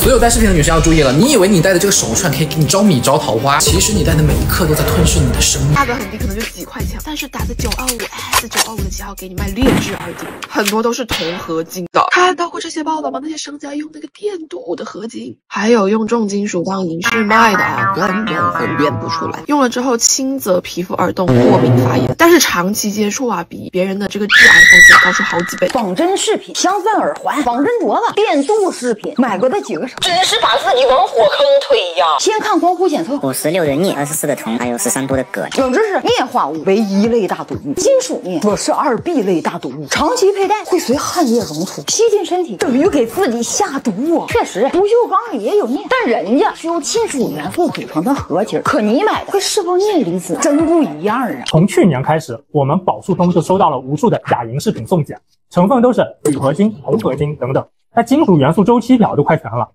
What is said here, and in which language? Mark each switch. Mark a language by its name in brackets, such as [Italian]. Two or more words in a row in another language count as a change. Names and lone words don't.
[Chinese] 所有戴飾品的女生要注意了，你以為你戴的這個手串可以給你招米招桃花，其實你戴的每一刻都在吞噬你的生命。價格很低，可能就幾塊錢，但是打着925S925的旗號給你賣劣質耳釘，很多都是銅合金的。看到過這些報道嗎？那些商家用那個電鍍的合金，還有用重金屬當銀飾賣的啊，根本分辨不出來。用了之後輕則皮膚耳洞、過敏發炎，但是長期接觸啊，比別人的這個致癌風險高出好幾倍。仿真飾品、鑲钻耳環、仿真鐲子、電鍍飾品，买过的几个手，只是把自己往火坑推呀！先看光谱检測，56的镍，24的銅，還有13多的鉻。冷知識：镍化物為一類大毒物，金屬镍則是 2B 類大毒物，長期佩戴會隨汗液溶出，吸進身體，等於給自己下毒啊！確實，不鏽鋼裡也有鎳，但人家是由金屬元素組成的合金，可你買的會釋放鎳離子，真不一樣啊！從去年開始，我們寶順通就收到了無數的假銀飾品送檢，成分都是鋁合金、銅合金等等，那金屬元素周期表都快全了。